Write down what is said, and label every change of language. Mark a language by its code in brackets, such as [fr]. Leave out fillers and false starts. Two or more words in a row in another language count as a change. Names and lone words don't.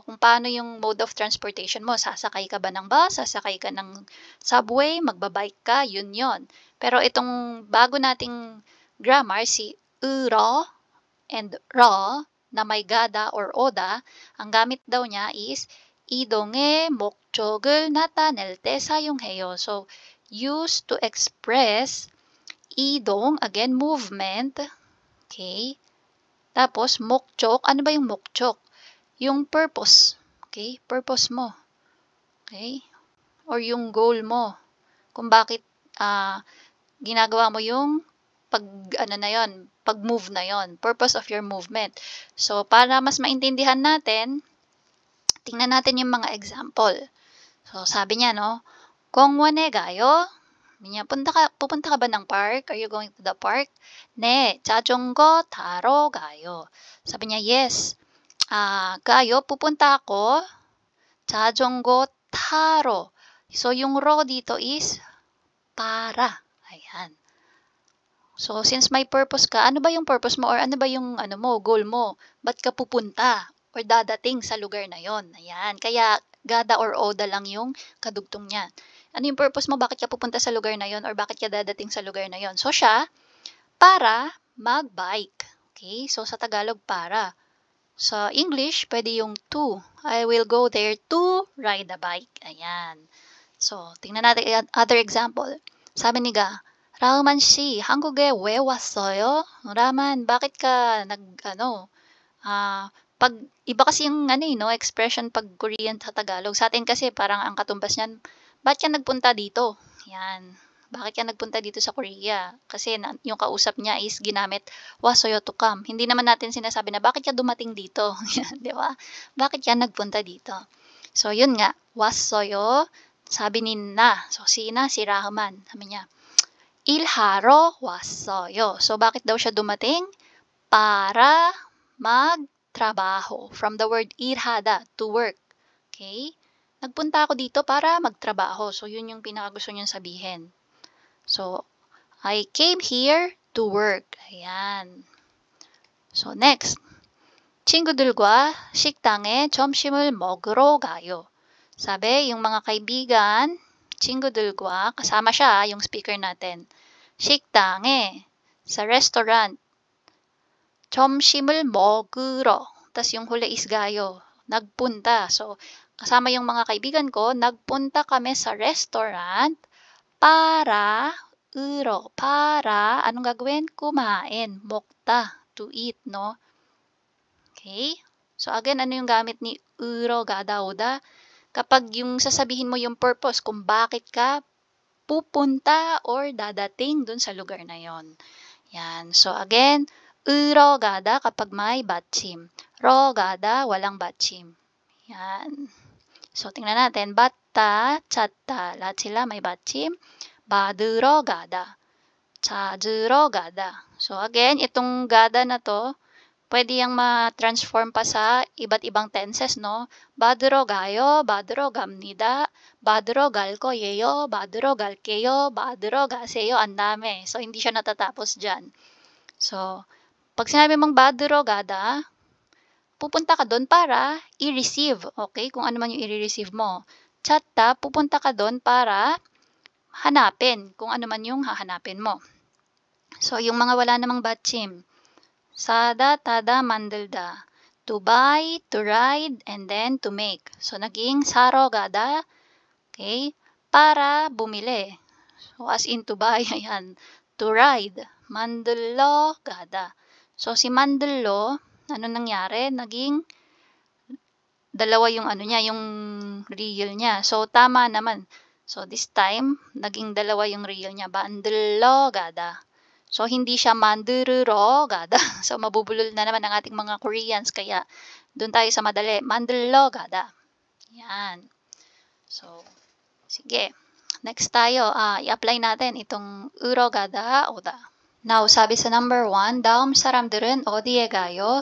[tl] Kung paano yung [en] mode of transportation [tl] mo. Sasakay ka ba ng bus? Sasakay ka ng subway? Magbabike ka? Yun yon. Pero itong bago nating grammar, si uro and ro, na may gada or oda, ang gamit daw niya is [ko] 이동의 목적을 나타낼 때 사용해요. [en] So, used to express 이동, again, movement. [tl] Okay? Tapos, 목적, ano ba yung 목적? Yung purpose. Okay? Purpose mo. Okay? Or yung goal mo. Kung bakit ginagawa mo yung pag-move na yon, [en] purpose of your movement. [tl] So, para mas maintindihan natin, tingnan natin yung mga example. So, sabi niya, [ko] 공원에 가요. [tl] Sabi niya, pupunta ka ba ng park? [en] Are you going to the park? [ko] 네, 자전거 타러 가요. [tl] Sabi niya, yes. 가요, pupunta ako. [ko] 자전거 타러. [tl] So, yung ro dito is para. Ayan. So, since may purpose ka, ano ba yung purpose mo or ano ba yung goal mo? Ba't ka pupunta or dadating sa lugar na yon? Ayan. Kaya, gada or oda lang yung kadugtong niyan. Ano yung purpose mo? Bakit ka pupunta sa lugar na yon or bakit ka dadating sa lugar na yon? So, siya, para mag-bike. Okay? So, sa Tagalog, para. Sa English, pwede yung to. [en] I will go there to ride a bike. [tl] Ayan. So, tingnan natin [en] other example. [tl] Sabi ni Ga, [ko] 라흐만 씨, 한국에 왜 왔어요? 라만, [tl] bakit ka pag iba kasi yung expression pag Korean sa Tagalog. Sa atin kasi parang ang katumbas niyan, bakit ka nagpunta dito? Yan. Bakit ka nagpunta dito sa Korea? Kasi yung kausap niya is ginamit wasoyo [en] to come. [tl] Hindi naman natin sinasabi na bakit ka dumating dito? Di ba? Bakit ka nagpunta dito? So, yun nga. Wasoyo. Sabi ni Na. So, si Rahman. Sabi niya, [ko] 일하러 왔어요. [tl] So, bakit daw siya dumating? Para magtrabaho. [en] From the word irhada, to work. [tl] Okay? Nagpunta ako dito para magtrabaho. So, yun yung pinakagusto niyang sabihin. [en] So, I came here to work. Ayan. So, next. [ko] 친구들과 식당에 점심을 먹으러 가요. [tl] Sabi, yung mga kaibigan, 친구들과, kasama siya, yung speaker natin. [ko] 식당에, [tl] sa restaurant. [ko] 점심을 먹으러. [tl] Tas yung huli is gayo. Nagpunta. So, kasama yung mga kaibigan ko, nagpunta kami sa restaurant para, anong gagawin? Kumain. Mokta, [en] to eat, [tl] no? Okay? [en] So, again, [tl] ano yung gamit ni [ko] 으러 가다 오다? [tl] Kapag yung sasabihin mo yung purpose kung bakit ka pupunta or dadating dun sa lugar na yon. Yan. So, again, [ko] 으러 가다 [tl] kapag may [ko] 받침. 러 가다, [tl] walang 받침. Yan. So, tingnan natin. [ko] 받다, 찾다. [tl] Lahat sila may 받침. [ko] 받으러 가다. 찾으러 가다. [tl] So, again, itong gada na to, pwede yang ma-transform pa sa iba't ibang tenses, no? [ko] 받으러 가요, 받으러 갑니다, 받으러 갈 거예요, 받으러 갈게요, 받으러 가세요. [tl] Ang dami. So, hindi siya natatapos dyan. So, pag sinabi mong [ko] 받으러 가다, [tl] pupunta ka doon para i-receive. Okay? Kung ano man yung i-receive mo. 찾다, pupunta ka doon para hanapin. Kung ano man yung hahanapin mo. So, yung mga wala namang 받침. [ko] 사다, 타다, 만들다. [en] To buy, to ride, and then to make. So, [tl] naging [ko] 사러 가다. [tl] Okay? Para bumili. [en] So, as in to buy, ayan. To ride. [ko] 만들러 가다. [tl] So, si 만들러, ano nangyari? Naging dalawa yung yung real niya. So, tama naman. So, this time, naging dalawa yung real niya. [ko] 만들러 가다. [tl] So, hindi siya [ko] 만들으러 가다. [tl] So, mabubulol na naman ang ating mga Koreans. Kaya, doon tayo sa madali. [ko] 만들러 가다. [tl] Yan. So, sige. Next tayo. I-apply natin itong [ko] 으러 가다, 오다. [tl] Now, sabi sa number 1, [ko] daum 사람들은 어디에 가요?